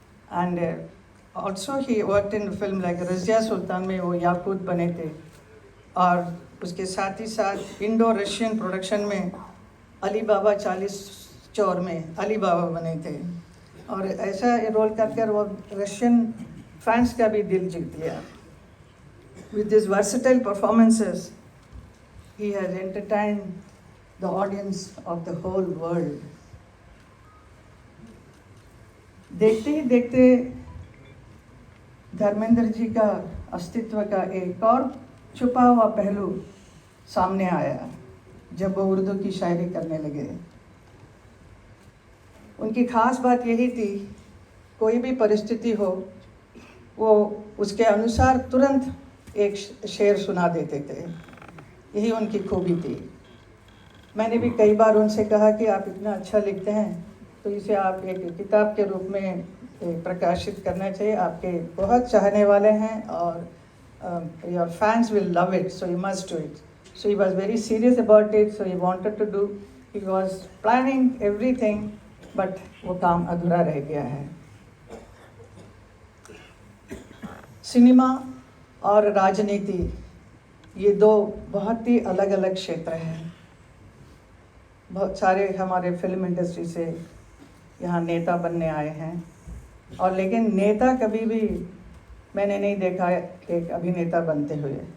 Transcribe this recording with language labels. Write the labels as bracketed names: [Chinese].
[English] And also he worked in film like [Hindi] Razia सुल्तान में वो याकूत बने थे, और उसके साथ ही साथ इंडो रशियन प्रोडक्शन में अली बाबा चौर में अली बाबा बने थे और ऐसा रोल कर वो रशियन फैंस का भी दिल जीत लिया. [English] With his versatile performances, he has entertained the audience of the whole world. [Hindi] देखते ही देखते धर्मेंद्र जी का अस्तित्व का एक और छुपा हुआ पहलू सामने आया जब वो उर्दू की शायरी करने लगे. उनकी खास बात यही थी, कोई भी परिस्थिति हो वो उसके अनुसार तुरंत एक शेर सुना देते थे. यही उनकी खूबी थी. मैंने भी कई बार उनसे कहा कि आप इतना अच्छा लिखते हैं तो इसे आप एक किताब के रूप में प्रकाशित करना चाहिए. आपके बहुत चाहने वाले हैं और [English] your fans will love it, so you must do it. So he was very serious about it, so he wanted to do. He was planning everything, but [Hindi] वो काम अधूरा रह गया है. सिनेमा और राजनीति ये दो बहुत ही अलग अलग क्षेत्र हैं. बहुत सारे हमारे फिल्म इंडस्ट्री से यहाँ नेता बनने आए हैं और लेकिन नेता कभी भी मैंने नहीं देखा एक अभिनेता बनते हुए.